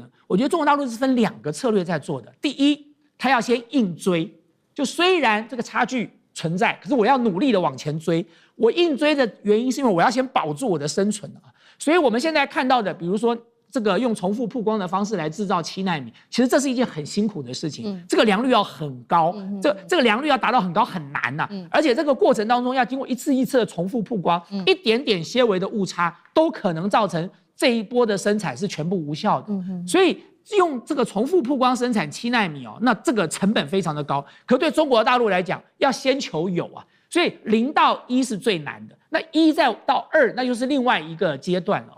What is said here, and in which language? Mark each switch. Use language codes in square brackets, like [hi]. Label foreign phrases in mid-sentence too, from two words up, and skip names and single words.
[zh] 我覺得中國大陸是分2個策略在做的。第一，它要先硬追，就雖然這個差距存在，可是我要努力的往前追。我硬追的原因是因為我要先保住我的生存啊。所以我們現在看到的，比如說這個用重複曝光的方式來制造7奈米，其實這是一件很辛苦的事情。這個良率要很高，這個良率要達到很高很難吶。而且這個過程當中要經過一次一次的重複曝光，一點點些微的誤差都可能造成這一波的生產是全部無效的。所以用這個重複曝光生產7奈米那這個成本非常的高。可對中國大陸來講，要先求有啊，所以0到1是最難的，那1再到2，那就是另外一個階段了。